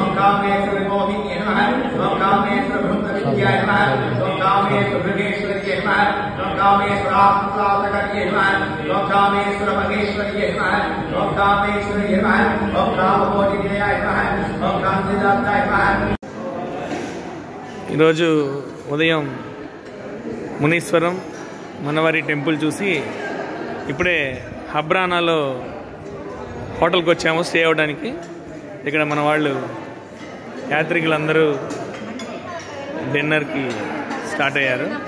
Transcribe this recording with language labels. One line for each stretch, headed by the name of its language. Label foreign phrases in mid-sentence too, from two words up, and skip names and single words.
Sanskrit: कामेश्वर मोहिनी नमः ओम कामेश्वर भूतविद्याय नमः ओम कामेश्वर भृगेश्वरी नमः ओम कामेश्वर आत्मसाधकर्ये नमः ओम कामेश्वर महेश्वरी नमः ओम कामेश्वरी नमः ओम कामकोटिनिलयाय नमः ओम कांतिदाताय नमः।
Telugu: ఈరోజు ఉదయం మునీశ్వరం మనవారి టెంపుల్ చూసి ఇప్పుడే హబ్రానాలో హోటల్కి వచ్చాము స్టే అవ్వడానికి. ఇక్కడ మన వాళ్ళు యాత్రికులందరూ డిన్నర్కి స్టార్ట్ అయ్యారు.